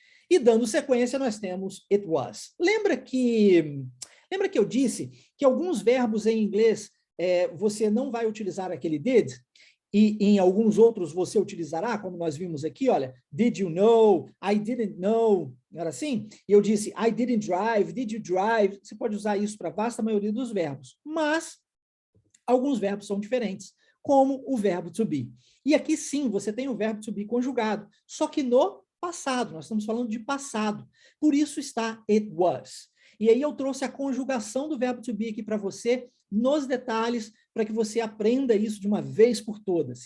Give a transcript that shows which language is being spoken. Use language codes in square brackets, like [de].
[pt] E dando sequência, nós temos it was. Lembra que eu disse que alguns verbos em inglês você não vai utilizar aquele did? E em alguns outros você utilizará, como nós vimos aqui, olha, [en] did you know, I didn't know, [pt] não era assim? E eu disse, [en] I didn't drive, did you drive? [pt] Você pode usar isso para a vasta maioria dos verbos, mas alguns verbos são diferentes, como o verbo to be. E aqui sim, você tem o verbo to be conjugado, só que no passado, nós estamos falando de passado, por isso está it was. E aí eu trouxe a conjugação do verbo to be aqui para você, nos detalhes, para que você aprenda isso de uma vez por todas.